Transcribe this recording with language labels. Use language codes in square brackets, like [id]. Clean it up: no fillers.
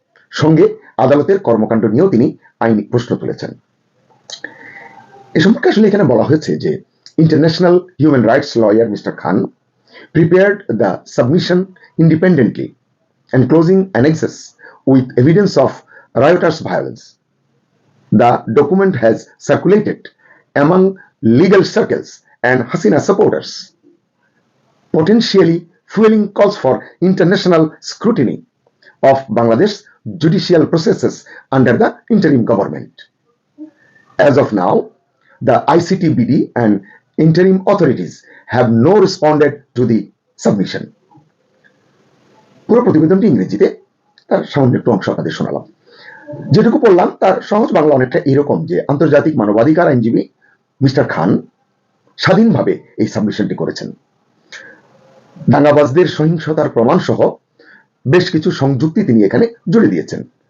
[bn] সঙ্গে আদালতের কর্মকাণ্ড নিয়েও তিনি আইনি প্রশ্ন তুলেছেন। এ সম্পর্কে আসলে এখানে বলা হয়েছে যে [en] International human rights lawyer mister Khan prepared the submission independently, enclosing annexes with evidence of riotous violence. The document has circulated among legal circles and Hasina supporters, potentially fueling calls for international scrutiny of Bangladesh judicial processes under the interim government. As of now, the ICTBD and interim authorities have no responded to the submission. [bn] পুরো প্রতিবেদনটি ইংরেজিতে, তার সামান্য একটু অংশ আপনাদের শোনালাম। যেটুকু পড়লাম তার সহজ বাংলা অনেকটা এরকম যে আন্তর্জাতিক মানবাধিকার আইনজীবী মিস্টার খান স্বাধীনভাবে এই সাবমিশনটি করেছেন। দাঙ্গাবাজদের সহিংসতার প্রমাণ সহ বেশ কিছু সংযুক্তি তিনি এখানে জুড়ে দিয়েছেন।